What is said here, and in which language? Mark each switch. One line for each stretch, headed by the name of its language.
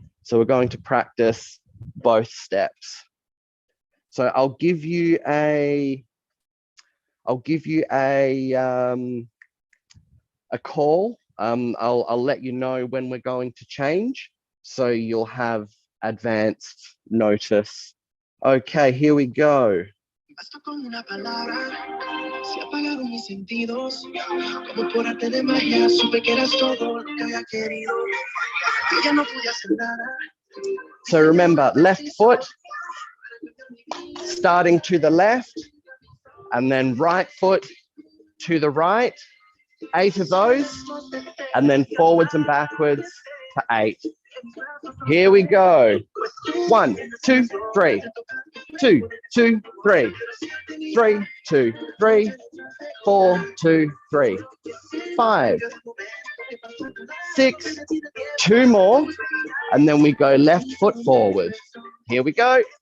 English: So we're going to practice both steps. So I'll give you a call. I'll let you know when we're going to change, so you'll have advanced notice. Okay, here we go.
Spanish: Basta con una palabra, se apagaron mis sentidos, como por arte de magia, supe que eras todo lo que había querido, y ya no pude hacer nada.
English: So remember, left foot, starting to the left, and then right foot to the right, 8 of those, and then forwards and backwards to 8. Here we go. 1, 2, 3, 2, 2, 3, 3, 2, 3, 4, 2, 3, 5, 6, 2 more, and then we go left foot forward. Here we go.